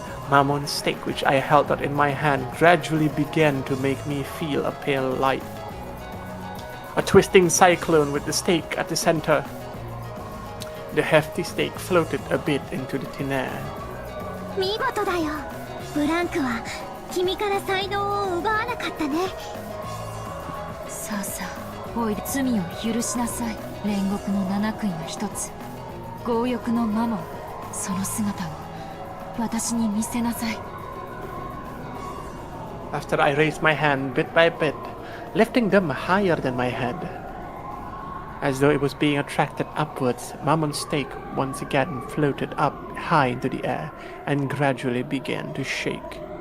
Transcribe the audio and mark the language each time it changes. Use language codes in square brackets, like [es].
[en] Mammon's stake, which I held out in my hand, gradually began to make me feel a pale light. A twisting cyclone with the stake at the center. The hefty stake floated a bit into the thin air. [ja] 見事だよ。ブランクは君から才能を奪わなかったね。さあさあ、おいで罪を許しなさい。煉獄の七杭が一つ。強欲のマモン、その姿を私に見せなさい。 [en] After I raised my hand bit by bit, lifting them higher than my head, As though it was being attracted upwards, Mammon's stake once again floated up high into the air and gradually began to shake.